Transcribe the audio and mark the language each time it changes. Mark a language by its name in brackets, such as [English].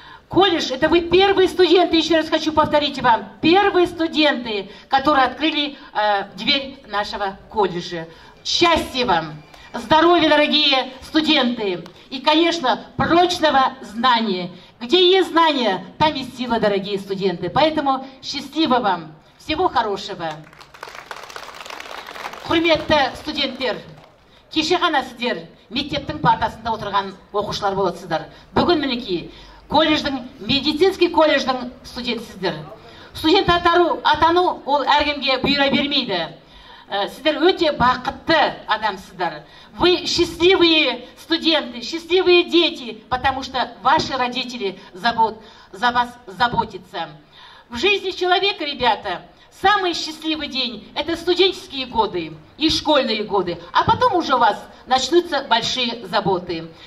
[Russian] Колледж, это вы первые студенты, еще раз хочу повторить вам, первые студенты, которые открыли дверь нашего колледжа. Счастья вам, здоровья, дорогие студенты, и, конечно, прочного знания. Где есть знания, там и сила, дорогие студенты. Поэтому счастливо вам, всего хорошего. [Kazakh] Құрметті студенттер, кеше ғана сіздер мектептің партасында отырған оқушылар боласыздар. Бүгін мінекей колледждің, медицинский колледждің студентсіздер. Студент атану ол әркімге бұйыра бермейді. Сіздер өте бақытты адамсыздар. [Russian] Вы счастливые студенты, счастливые дети, потому что ваши родители за вас заботятся. В жизни человека, ребята, самый счастливый день – это студенческие годы и школьные годы, а потом уже у вас начнутся большие заботы.